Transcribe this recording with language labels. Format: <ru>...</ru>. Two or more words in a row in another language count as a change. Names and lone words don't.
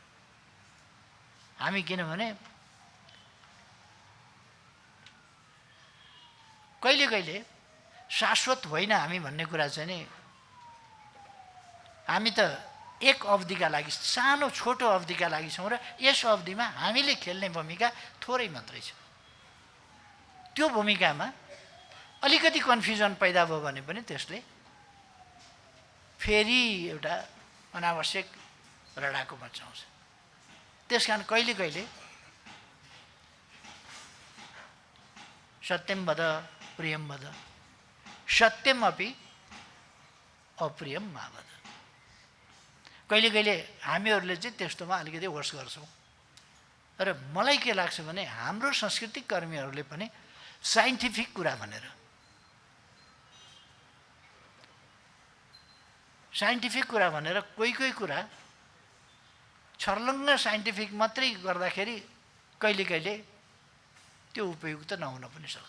<ne>हामी किनभने कहिले कहिले शाश्वत होइन हामी भन्ने कुरा चाहिँ नि हामी त एक अवधिका लागि सानो छोटो अवधिका लागि छौँ र यस अवधिमा हामीले खेल्ने भूमिका थोरै मात्रै छ। त्यो भूमिकामा अलिकति कन्फ्युजन पैदा भयो भने पनि त्यसले फेरि एउटा अनावश्यक लडाकु मचाउँछ। त्यसकारण कहिले कहिले</ne> <sa>सत्यम वद प्रियम वद सत्यम अपि अप्रियम मा वद।</sa> <ne>कहिले कहिले हामीहरूले चाहिँ त्यस्तोमा अलिकति होस् गर्छौँ र मलाई के लाग्छ भने हाम्रो सांस्कृतिक कर्मीहरूले पनि साइन्टिफिक कुरा भनेर कोही कुरा छर्लङ्ग साइन्टिफिक मात्रै गर्दाखेरि कहिले कहिले त्यो उपयुक्त नहुन पनि सक्छ।</ne>